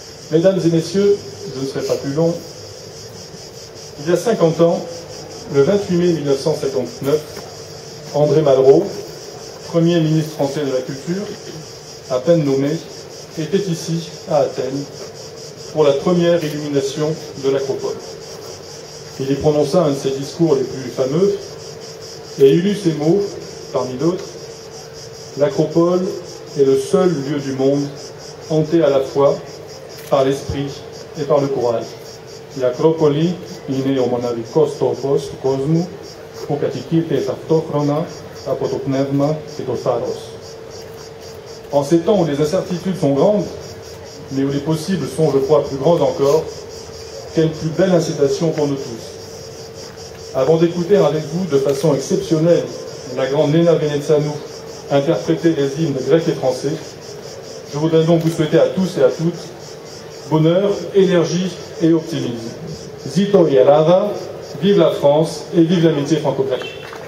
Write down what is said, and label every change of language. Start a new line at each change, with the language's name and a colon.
French: Mesdames et messieurs, je ne serai pas plus long. Il y a 50 ans, le 28 mai 1959, André Malraux, premier ministre français de la Culture, à peine nommé, était ici, à Athènes, pour la première illumination de l'Acropole. Il y prononça un de ses discours les plus fameux, et il eut ces mots, parmi d'autres: l'Acropole est le seul lieu du monde hanté à la fois par l'esprit et par le courage.
Greek: L'Acropole είναι ο μοναδικός τόπος του κόσμου που κατοικείται ταυτόχρονα από το πνεύμα και το θάρρος.
French: En ces temps où les incertitudes sont grandes, mais où les possibles sont, je crois, plus grands encore, quelle plus belle incitation pour nous tous. Avant d'écouter avec vous de façon exceptionnelle la grande Nena Venețanu interpréter les hymnes grecs et français, je voudrais donc vous souhaiter à tous et à toutes bonheur, énergie et optimisme.
Greek: Zito et Alava,
French: vive la France et vive l'amitié franco-grecque.